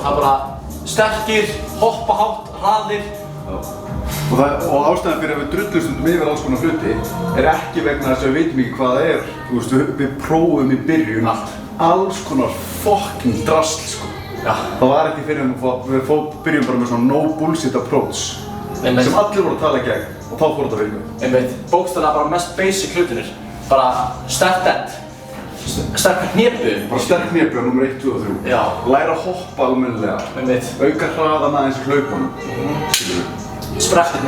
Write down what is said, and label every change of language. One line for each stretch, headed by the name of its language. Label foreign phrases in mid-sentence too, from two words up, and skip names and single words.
Icelandic: Það er bara sterkir, hoppa hátt, hraðir. Og ástæðan fyrir að við drullum stundum yfir alls konar hluti er ekki vegna þess að við veitum ekki hvað það er. Þú veist, við prófum í byrjun alls konar fucking drasl sko. Já. Það var ekki fyrir við byrjum bara með svona
English: no bullshit approach
Icelandic: Einmitt. sem allir voru að tala gegn og þá fór þetta að virka. Einmitt, bókstaflega bara mest basic hlutinir. Bara sterkt end, sterkar hnébu. Bara sterk hnébu á númer 1, 2 og 3. Já. Læra að hoppa almennilega. Einmitt. Auka hraðan aðeins í hlaupunum. Sprettirnir.